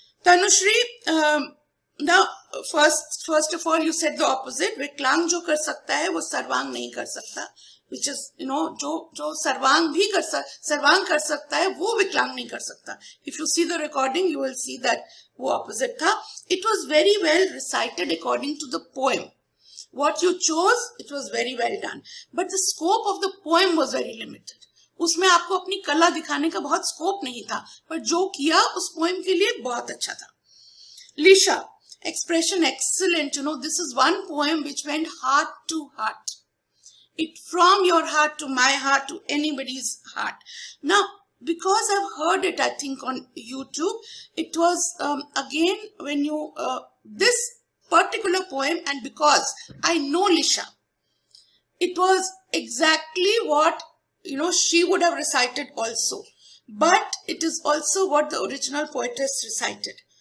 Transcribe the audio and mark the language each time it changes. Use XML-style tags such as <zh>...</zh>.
<en>Tanushri, now first of all you said the opposite.</en> <hi>विकलांग जो कर सकता है वो सर्वांग नहीं कर सकता,</hi> <en>which is</en> <hi>जो सर्वांग कर सकता है वो विकलांग नहीं कर सकता.</hi> <en>If you see the recording you will see that</en> <hi>वो opposite था.</hi> <en>It was very well recited according to the poem. What you chose, it was very well done, but the scope of the poem was very limited.</en> <hi>उसमें आपको अपनी कला दिखाने का बहुत scope नहीं था, पर जो किया उस पोएम के लिए बहुत अच्छा था.</hi> <en>Lisha, expression excellent. This is one poem which went heart to heart. It from your heart to my heart to anybody's heart. Now, because I've heard it, I think on YouTube, it was again when you this particular poem, and because I know Lisha, it was exactly what she would have recited also, but it is also what the original poetess recited.</en>